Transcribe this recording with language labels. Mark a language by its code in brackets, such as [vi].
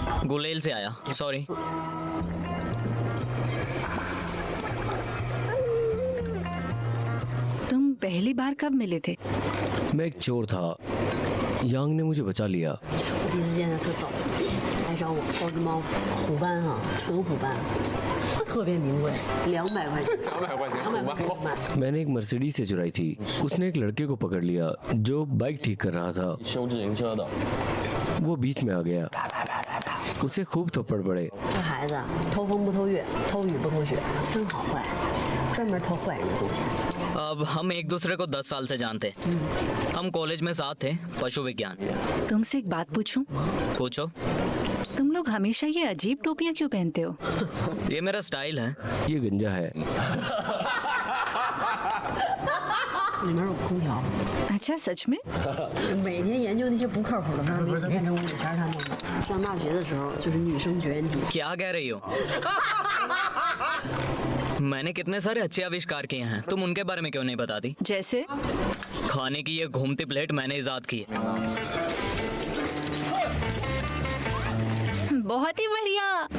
[hi] गुलेल से आया, सॉरी। तुम पहली बार कब मिले थे? मैं एक चोर था, यांग ने मुझे बचा लिया। [zh] 我第一次见他特早，来找我包只猫，虎斑啊，纯虎斑，特别名贵，200块钱。 200块钱，200块钱。 [hi] मैंने एक मर्सिडीज से चुराई थी। उसने एक लड़के को पकड़ लिया जो बाइक ठीक कर रहा था। [zh] 修自行车的， [hi] वो बीच में आ गया, उसे खूब थप्पड़ पड़े। [zh] 这孩子偷风不偷月，偷雨不偷雪，分好坏，专门偷坏人的东西。 [hi] अब हम एक दूसरे को 10 साल से जानते। हम कॉलेज में साथ थे, पशु विज्ञान। तुमसे एक बात पूछूं? पूछो। तुम लोग हमेशा ये अजीब टोपियां क्यों पहनते हो? ये मेरा स्टाइल है। ये गंजा है। [zh] 里面有空调， [hi] अच्छा, सच में? [zh] 每天研究那些不靠谱的发明，变成屋里全是他弄的。上大学的时候就是女生绝缘体。 [hi] क्या कह रही हो? मैंने कितने सारे अच्छे आविष्कार किए हैं, तुम उनके बारे में क्यों नहीं बताती? जैसे? खाने की ये घूमती प्लेट मैंने इजाद की है। बहुत ही बढ़िया।